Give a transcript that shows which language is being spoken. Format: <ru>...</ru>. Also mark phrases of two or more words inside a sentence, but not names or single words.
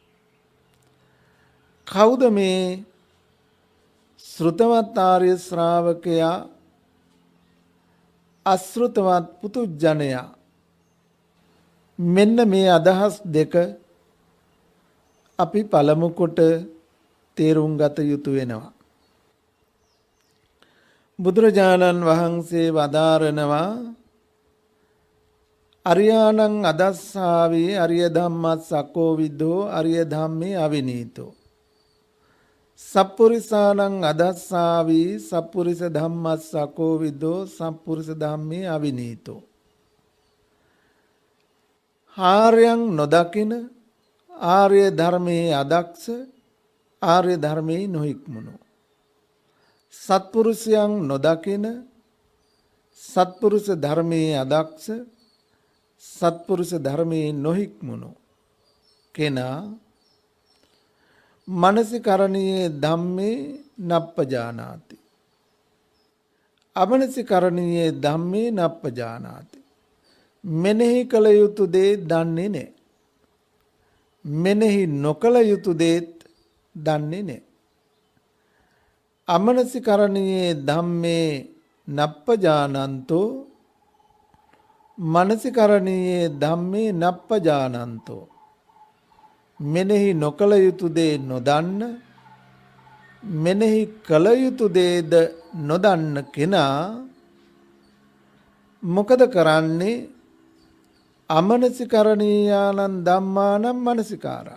<si>කවුද මේ ශ්‍රුතවත් ආර්ය ශ්‍රාවකයා අශෘතවත් පුතුජනයා? මෙන්න මේ අදහස් දෙක අපි පළමු කොට තේරුම් ගත යුතු වෙනවා. බුදුරජාණන් වහන්සේ වදාරනවා</si> <pi>අරියාණං අදස්සාවේ අරිය ධම්මස් සකෝවිදෝ අරිය ධම්මේ අවිනීතෝ. සප්පුරිසාණං අදස්සාවී සප්පුරිස ධම්මස් සකෝවිදෝ සප්පුරිස ධම්මේ අවිනීතෝ.</pi> <si>ආර්යයන් නොදකින ආර්ය ධර්මයේ අදක්ෂ ආර්ය ධර්මයේ නොහික්මුණු. සත්පුරුෂයන් නොදකින සත්පුරුෂ ධර්මයේ අදක්ෂ සත්පුරුෂ ධර්මයේ නොහික්මුණු කෙනා</si> <pi>මනසිකරණීයේ ධම්මේ නප්පජානාති. අමනසිකරණීයේ ධම්මේ නප්පජානාති.</pi> <si>මෙනෙහි කළ යුතු දේ දන්නේ නැහැ. මෙනෙහි නොකළ යුතු දේත් දන්නේ නැහැ.</si> <pi>අමනසිකරණීයේ ධම්මේ නප්පජානන්තෝ මනසිකරණීයේ ධම්මේ නප්පජානන්තෝ.</pi> <si>මෙනෙහි නොකළ යුතු දේ නොදන්න මෙනෙහි කළ යුතු දේද නොදන්න කෙනා මොකද කරන්නේ?</si> <pi>අමනසිකරණීයානං ධම්මානං මනසිකාරා.</pi>